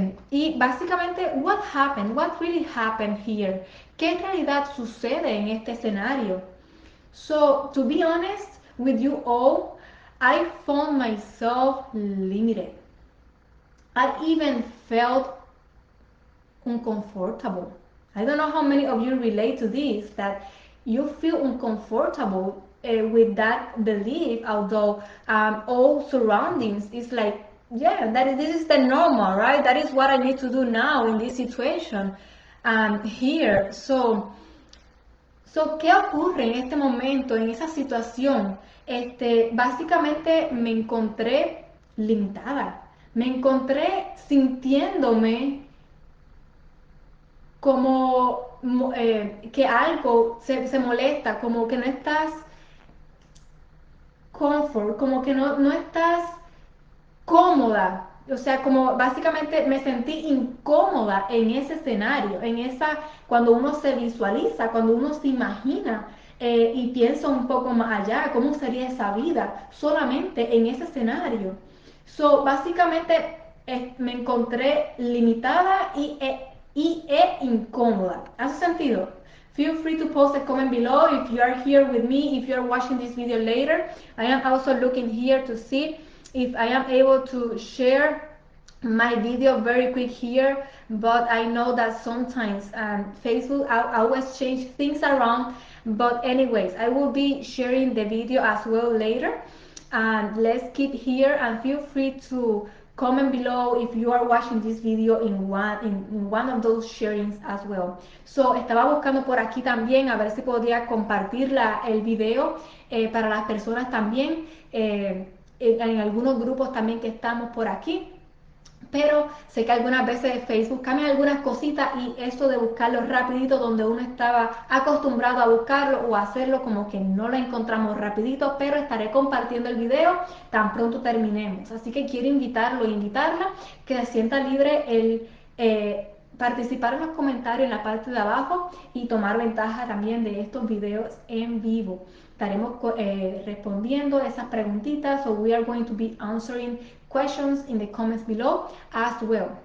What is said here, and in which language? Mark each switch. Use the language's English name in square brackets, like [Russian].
[Spanish] Y básicamente, [English] what really happened here? [Spanish] ¿Qué en realidad sucede en este escenario? [English] So, to be honest with you all, I found myself limited. I even felt uncomfortable. I don't know how many of you relate to this, that you feel uncomfortable with that belief, although all surroundings is like, yeah, this is the normal, right? That is what I need to do now in this situation here. [Spanish] So, ¿qué ocurre en este momento, en esa situación básicamente me encontré limitada, me encontré sintiéndome como que algo se molesta, como que no estás comfort, como que no estás cómoda. O sea, como básicamente me sentí incómoda en ese escenario, cuando uno se visualiza, cuando uno se imagina y piensa un poco más allá, cómo sería esa vida solamente en ese escenario. So, básicamente me encontré limitada y incómoda. ¿Hace sentido? [English] Feel free to post a comment below if you are here with me, if you are watching this video later. I am also looking here to see if I am able to share my video very quick here, but I know that sometimes Facebook I always change things around. But anyways, I will be sharing the video as well later, and let's keep here and feel free to comment below if you are watching this video in one of those sharings as well. [Spanish] So estaba buscando por aquí también a ver si podía compartir el video para las personas también en algunos grupos también que estamos por aquí, pero sé que algunas veces Facebook cambia algunas cositas y esto de buscarlo rapidito donde uno estaba acostumbrado a buscarlo o a hacerlo como que no lo encontramos rapidito, pero estaré compartiendo el video tan pronto terminemos. Así que quiero invitarlo e invitarla que se sienta libre el participar en los comentarios en la parte de abajo y tomar ventaja también de estos videos en vivo. Estaremos respondiendo esas preguntitas, [English] so we are going to be answering questions in the comments below as well.